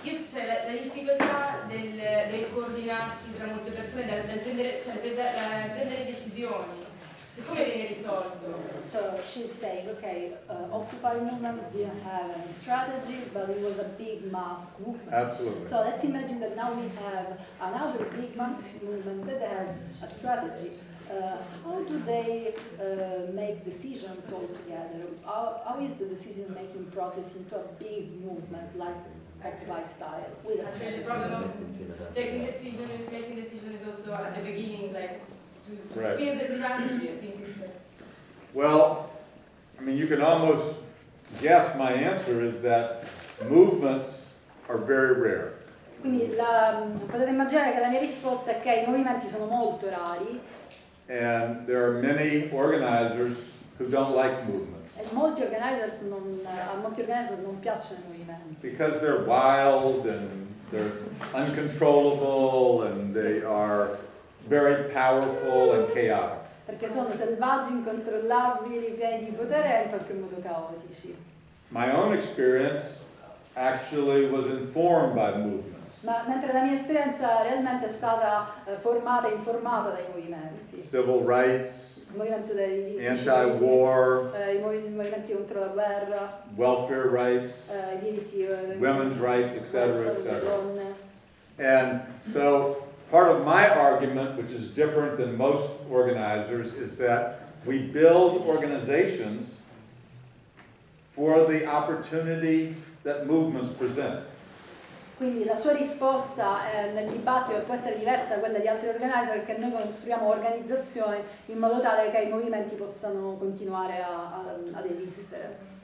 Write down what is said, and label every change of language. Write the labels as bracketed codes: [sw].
[it] Cioè, la difficoltà del coordinarsi tra molte persone, del prendere decisioni, come viene risolto? [en] So she's saying, okay, Occupy movement didn't have any strategy, but it was a big mass movement. Absolutely. So let's imagine that now we have another big mass movement that has a strategy. How do they make decisions all together? How is the decision-making process into a big movement like Occupy style with a The strategy? problem of taking decision and making decision is also at the beginning, like to Right. build a strategy, I think is Well, I mean, you can almost guess my answer is that movements are very rare. [it] Quindi potete immaginare che la mia risposta è che i movimenti sono molto rari [en] And there are many organizers who don't like movements [it] e a molti organizer non piacciono i movimenti. [en] because they're wild and they're uncontrollable and they are very powerful and chaotic. [it] Perché sono selvaggi, incontrollabili, pieni di potere e in qualche modo caotici. [en] My own experience actually was informed by movements. [it] Ma mentre la mia esperienza realmente è stata formata e informata dai movimenti. [en] Civil rights, [it] Il movimento dei diritti [en] anti-war, [it] civili, i movimenti contro la guerra, [en] welfare rights, [it] i diritti [en] women's rights, etc., [it] delle [en] etc. [it] donne. [en] And so part of my argument, which is different than most organizers, is that we build organizations for the opportunity that movements present. [it] Quindi la sua risposta nel dibattito può essere diversa da quella di altri organizer, perché noi costruiamo organizzazioni in modo tale che i movimenti possano continuare ad esistere.